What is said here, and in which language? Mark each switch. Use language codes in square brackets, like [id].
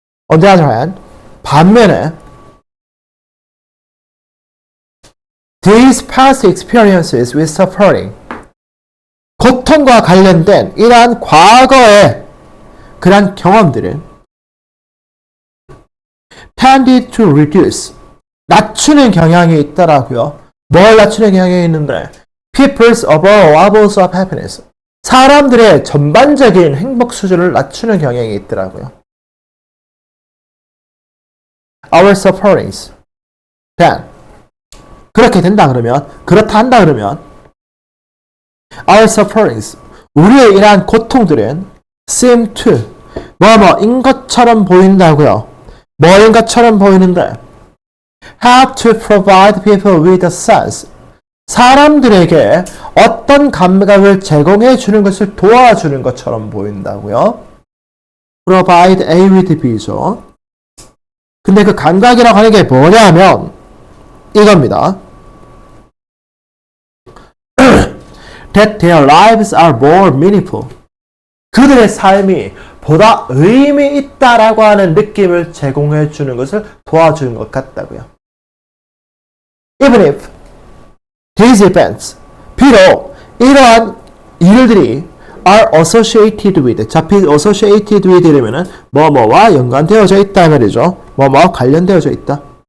[en] On the other hand, [ko] 반면에 [en] these past experiences with suffering [ko] 고통과 관련된 이러한 과거의 그러한 경험들은 [en] tended to reduce [ko] 낮추는 경향이 있더라고요. 뭘 낮추는 경향이 있는데 [en] people's overall levels of happiness [ko] 사람들의 전반적인 행복 수준을 낮추는 경향이 있더라고요. [en] Our sufferings then [ko] 그렇게 된다 그러면 그렇다 한다 그러면 [en] Our sufferings [ko] 우리의 이러한 고통들은 [en] seem to [ko] 뭐뭐인 것처럼 보인다고요. 뭐인 것처럼 보이는데 [en] help to provide people with a sense [ko] 사람들에게 어떤 감각을 제공해 주는 것을 도와주는 것처럼 보인다고요. [en] provide a with b죠. [ko] 근데 그 감각이라고 하는 게 뭐냐면 이겁니다. [en] that their lives are more meaningful. [ko] 그들의 삶이 보다 의미 있다라고 하는 느낌을 제공해 주는 것을 도와주는 것 같다고요. [en] Even if these events, [ko] 비록 이러한 일들이 [en] are associated with, associated with [ko] 이러면은 뭐뭐와 연관되어져 있다 말이죠. 뭐뭐와 관련되어져 있다.